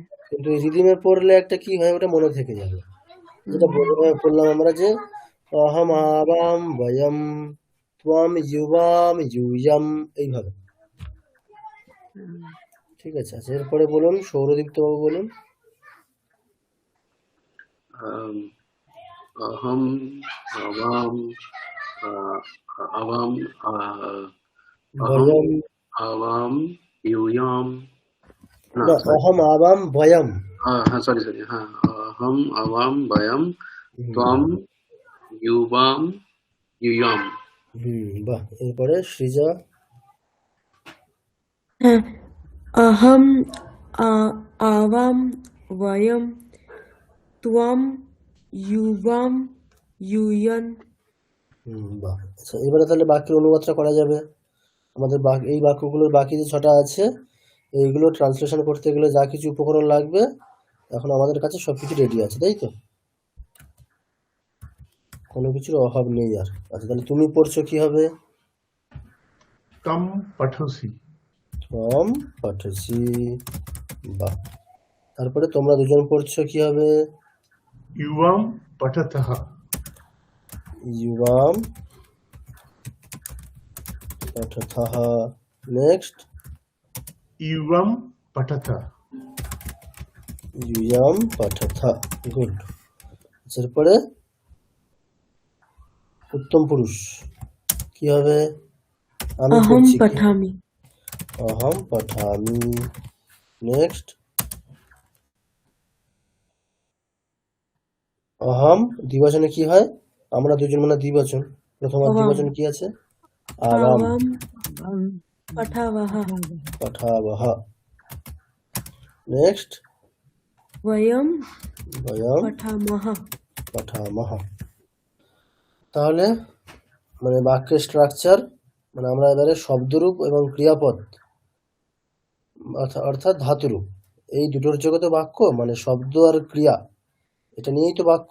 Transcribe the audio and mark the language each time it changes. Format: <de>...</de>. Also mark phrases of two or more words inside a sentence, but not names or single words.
<bn>কিন্তু রিদিমে পড়লে একটা কি হয়, ওটা মনে থেকে যাবে। যেটা বললাম আমরা, যে</bn> <sa>অহম আবাম বয়ম ত্বম ইউবাম ইউয়াম,</sa> <bn>এইভাবে। ঠিক আছে। আচ্ছা, এরপরে বলুন, সৌরদীপ্ত বাবু বলুন। আম,</bn> <sa>अहम आवाम आवाम अहम বয়ম आवाम यूयाम ना</sa> <bn>না,</bn> <en>सॉरी</en> <sa>অহম আবাম বয়ম। हाँ</sa> <en>sorry sorry</en> <sa>हाँ अहम आवाम वयम হুম त्वम युवाम युयाम</sa> <bn>বাহ। এরপরে সৃজা। হ্যাঁ,</bn> <sa>अहम आवाम वयम त्वम युवाम युयन।</sa> <bn>বাহ। আচ্ছা, এবারে তাহলে বাক্যের অনুবাদটা করা যাবে। আমাদের এই বাক্যগুলোর বাকি যে 6টা আছে, এইগুলো ট্রান্সলেশন করতে গেলে যা কিছু উপকরণ লাগবে, এখন আমাদের কাছে সবকিছু রেডি আছে, তাই তো? কোনো কিছুর অভাব নেই আর। আচ্ছা, তাহলে তুমি পড়ছো কি হবে?</bn> <sa>तम पठोसी তম পঠসি। বাহ।</sa> <bn>তারপরে তোমরা দুজন পড়ছো কি হবে?</bn> <sa>युवम पठतः ইউবাম পঠথः।</sa> <en>নেক্সট,</en> <sa>युवम पठत ইউয়াম পঠথ। গুড।</sa> <bn>এরপরে উত্তম পুরুষ কি হবে? আমি</bn> <sa>अहम</sa> <bn>পড়ছি কি?</bn> <sa>पठामि অহম পঠামি।</sa> <bn>নেক্সট, অহম দ্বিবচনে কি হয়? আমরা দুজন মানে দ্বিবচন। প্রথম আর</bn> <sa>अवाम</sa> <bn>দ্বিবচন কি আছে? আবাম</bn> <sa>आवाम पठावः পঠাবহ। নেক্সট, वयम বয়ম पठामः। পঠামহ।</sa> <bn>তাহলে মানে বাক্যের স্ট্রাকচার, মানে আমরা এবারে শব্দরূপ এবং ক্রিয়াপদ অর্থাৎ ধাতুরূপ, এই দুটোর জগতে বাক্য, মানে শব্দ আর ক্রিয়া, এটা নিয়েই তো বাক্য।</bn>